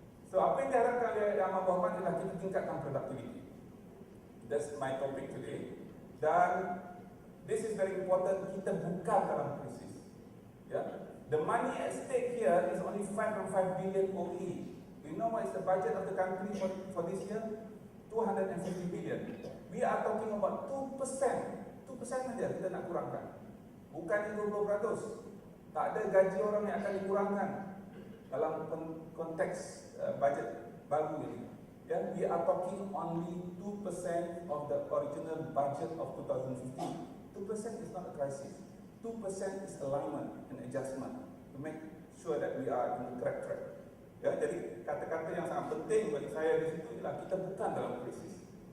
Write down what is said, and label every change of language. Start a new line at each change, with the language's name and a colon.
Malay: So, apa yang diharapkan oleh Yang Amat Berhormat adalah kita tingkatkan productivity.
English: That's my topic today. Dan this is very important.
Malay: Kita bukan dalam krisis.
English: Yeah? The money at stake here is only 5.5 billion OE. You know what is the budget of the country for this year? 250 billion. We are talking about 2%.
Malay: 2% saja kita nak kurangkan.
English: Bukan 20%.
Malay: Tak ada gaji orang yang akan dikurangkan dalam konteks budget baru ini.
English: Yeah, we are talking only 2% of the original budget of 2015. 2% is not a crisis. 2% is alignment and adjustment to make sure that we are in the correct track.
Malay: Ya, jadi kata-kata yang sangat penting bagi saya di situ ialah kita bukan dalam krisis.